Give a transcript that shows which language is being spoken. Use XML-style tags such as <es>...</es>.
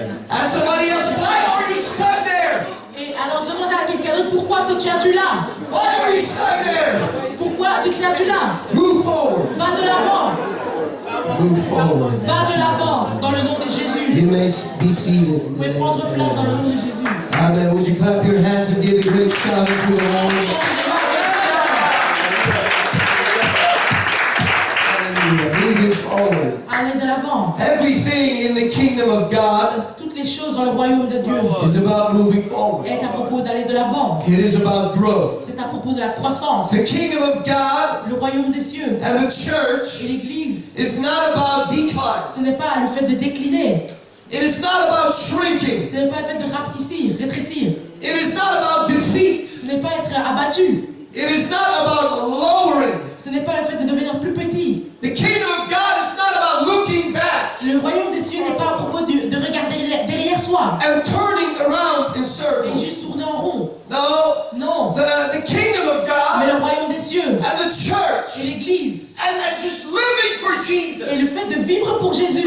<en>Ask somebody else, why are you stuck there?</en> <fr>Et alors demandez à quelqu'un d'autre, pourquoi te tiens-tu là?</fr> <en>Why are you stuck there?</en> <fr>Pourquoi te tiens-tu là?</fr> <en>Move forward.</en> <fr>Va de l'avant.</fr> <en>Move forward.</en> <fr>Va de l'avant dans le nom de Jésus.</fr> <en>You may be seated.</en> <fr>Vous pouvez prendre place dans le nom de Jésus.</fr> <en>Amen. Would you clap your hands and give a great shout to the Lord? Hallelujah. Moving forward.</en> <fr>Allez de l'avant.</fr> <en>Everything in the kingdom of God</en> <fr>Toutes les choses dans le royaume de Dieu</fr> <en>is about moving forward.</en> <fr>est à propos d'aller de l'avant.</fr> <en>It is about growth.</en> <fr>C'est à propos de la croissance.</fr> <en>The kingdom of God</en> <fr>Le royaume des cieux</fr> <en>and the church</en> <fr>et l'Église,</fr> <en>is not about decline.</en> <fr>ce n'est pas le fait de décliner.</fr> <en>It is not about shrinking.</en> <fr>Ce n'est pas le fait de rapetissir, rétrécir.</fr> <en>It is not about defeat.</en> <fr>Ce n'est pas être abattu.</fr> <en>It is not about lowering.</en> <fr>Ce n'est pas le fait de devenir plus petit.</fr> <en>The kingdom of God is not about looking back</en> <fr>Le royaume des cieux n'est pas à propos de regarder derrière soi</fr> <en>and turning around in</en> <fr>et</fr> <en>circles.</en> <fr>juste tourner en rond.</fr> <en>No,</en> <fr>Non.</fr> <en>the kingdom of</en> <fr>Mais</fr> <en>God</en> <fr>le royaume des cieux</fr> <en>and the church</en> <fr>et l'Église</fr> <en>and just living for</en> <fr>et</fr> <en>Jesus.</en> <fr>le fait de vivre pour Jésus.</fr>